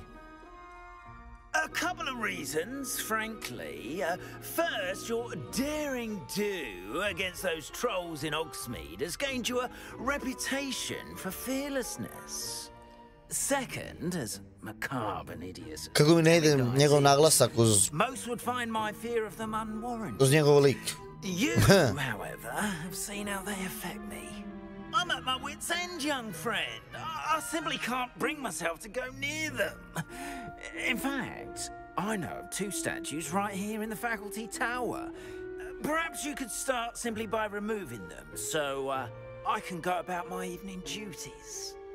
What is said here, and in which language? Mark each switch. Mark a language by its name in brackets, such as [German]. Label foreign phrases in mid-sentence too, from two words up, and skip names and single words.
[English] A couple of reasons, frankly. First, your daring do against those trolls in Hogsmeade has gained you a reputation for fearlessness. Second, as macabre and hideous [Serbian] Kako mi ne ide njegov naglasak [English] most would find my fear of them unwarranted. [Serbian] uz njegov lik. [English] You, however, have seen how they affect me. I'm at my wit's end, young friend. I simply can't bring myself to go near them. In fact, I know of 2 statues right here in the faculty tower. Perhaps you could start simply by removing them, so I can go about my evening duties.